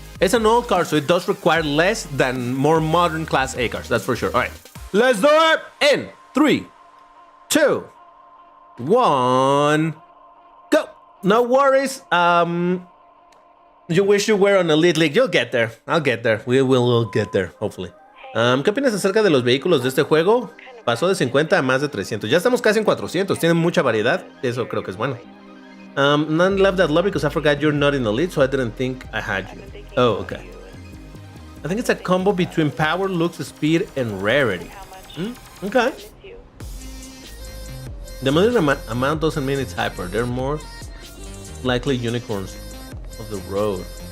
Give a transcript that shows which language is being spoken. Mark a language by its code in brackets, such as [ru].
[en] It's an old car, so it does require less than more modern class A cars, that's for sure. Alright, let's do it! In 3, 2, 1, go! No worries. You wish you were on Elite League. You'll get there. I'll get there. We'll get there, hopefully. [es] ¿Qué opinas acerca de los vehículos de este juego? Pasó de 50 a más de 300. Ya estamos casi en 400. Tienen mucha variedad. Eso creo que es bueno. [en] None left that lobby because I forgot you're not in the lead, so I didn't think I had you. Oh, okay. I think it's a combo between power, looks, speed, and rarity. Okay. The modern amount doesn't mean it's hyper. They're more likely unicorns of the road.